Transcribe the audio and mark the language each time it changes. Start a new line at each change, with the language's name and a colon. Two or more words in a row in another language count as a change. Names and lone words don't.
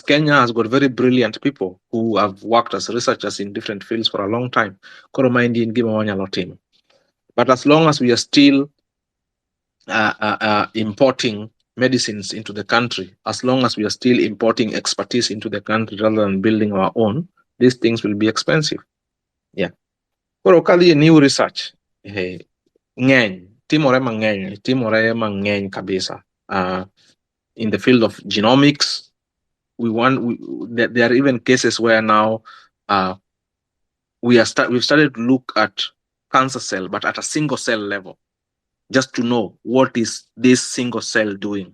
English: Kenya has got very brilliant people who have worked as researchers in different fields for a long time. Team. But as long as we are still importing medicines into the country, as long as we are still importing expertise into the country rather than building our own, these things will be expensive. Yeah.
Luo (Kenya and Tanzania): Koro kali
English: new research.
Luo (Kenya and Tanzania): Hey, timore mang'eny kabisa.
English: In the field of genomics, there are even cases where now we've started to look at cancer cell, but at a single cell level, just to know what is this single cell doing.